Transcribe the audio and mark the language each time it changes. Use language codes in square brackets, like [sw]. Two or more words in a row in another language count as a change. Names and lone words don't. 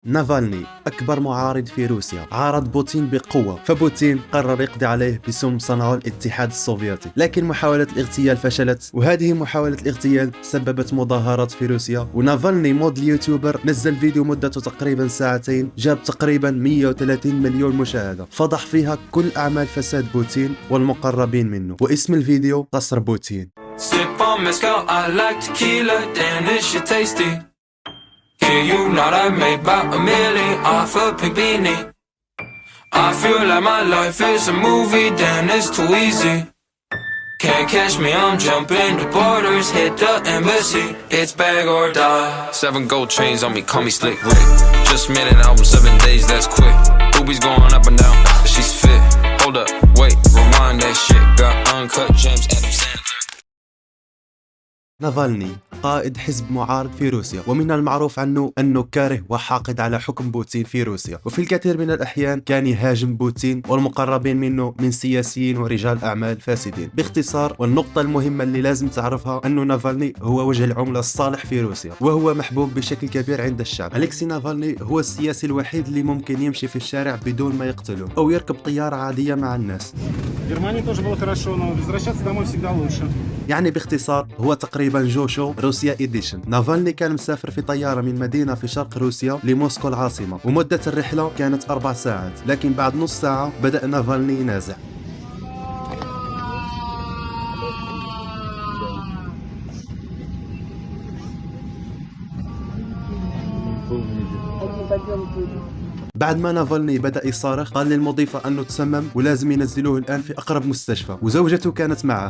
[ar] نافالني أكبر معارض في روسيا عارض بوتين بقوة، فبوتين قرر يقضي عليه بسم صنعه الاتحاد السوفيتي، لكن محاولة الاغتيال فشلت، وهذه محاولة الاغتيال سببت مظاهرات في روسيا. ونافالني موديل يوتيوبر نزل فيديو مدته تقريبا ساعتين جاب تقريبا 130 مليون مشاهدة، فضح فيها كل أعمال فساد بوتين والمقربين منه، واسم الفيديو قصر بوتين. [en] Sip on mezcal, I like tequila, damn this shit tasty. Yeah, you know that I made about a million off a pink beanie. I feel like my life is a movie, damn it's too easy. Can't catch me, I'm jumping the borders, hit the embassy. It's bag or die. 7 gold chains on me, call me Slick Rick. Just made an album, 7 days, that's quick. Boobies going up and down, she's fit. Hold up, wait, rewind that shit. Got uncut gems, Adam Sandler. [ar] نافالني قائد حزب معارض في روسيا، ومن المعروف عنه أنه كاره وحاقد على حكم بوتين في روسيا، وفي الكثير من الأحيان كان يهاجم بوتين والمقربين منه من سياسيين ورجال أعمال فاسدين. باختصار، والنقطة المهمة اللي لازم تعرفها أنه نافالني هو وجه العملة الصالح في روسيا، وهو محبوب بشكل كبير عند الشعب. أليكسي نافالني هو السياسي الوحيد اللي ممكن يمشي في الشارع بدون ما يقتله أو يركب طيارة عادية مع الناس. [ru] В Германии тоже было хорошо, но возвращаться домой всегда лучше. [ar] يعني باختصار هو تقريبا جوشو روسيا إديشن. نافالني كان مسافر في طيارة من مدينة في شرق روسيا لموسكو العاصمة، ومدة الرحلة كانت 4 ساعات، لكن بعد نص ساعة بدأ نافالني ينازع. بعد ما نافالني بدأ يصارخ قال للمضيفة أنه تسمم ولازم ينزلوه الآن في أقرب مستشفى، وزوجته كانت معه.